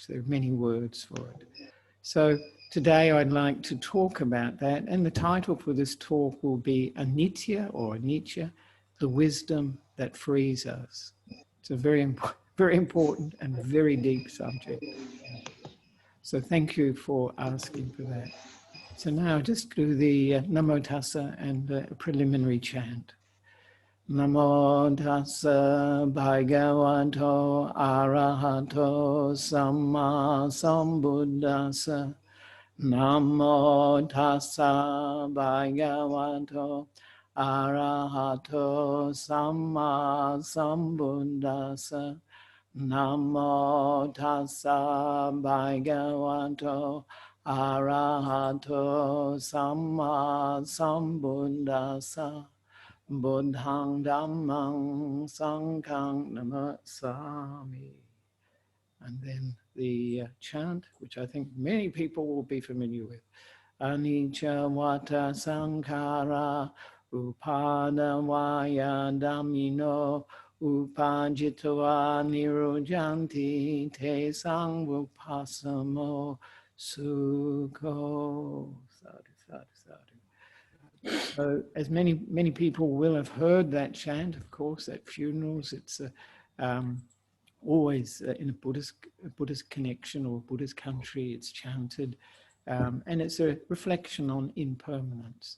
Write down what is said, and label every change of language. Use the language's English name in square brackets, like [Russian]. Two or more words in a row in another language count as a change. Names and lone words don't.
[English] There are many words for it. So today I'd like to talk about that, and the title for this talk will be Anitya or Anicca, the wisdom that frees us. It's a very important and very deep subject. So thank you for asking for that. So now just do the Namo Tassa and the preliminary chant. [Pali] Namo Tassa Bhagavato Arahato Samma Sambuddhassa. Namo Tassa Bhagavato Arahato Samma Sambuddhassa. Namo Tassa Bhagavato Arahato Samma Sambuddhassa. Buddhang Dhammang Sanghang Namasami. [English] And then the chant, which I think many people will be familiar with. [Pali] Anicca Vata Sankhara Upadavaya Dhammino Upajitva Nirujanti Te Sangvupasamo Sukho. Sadhu, sadhu, sadhu. [English] So as many people will have heard that chant, of course, at funerals. It's always in a Buddhist connection or Buddhist country, it's chanted. And it's a reflection on impermanence.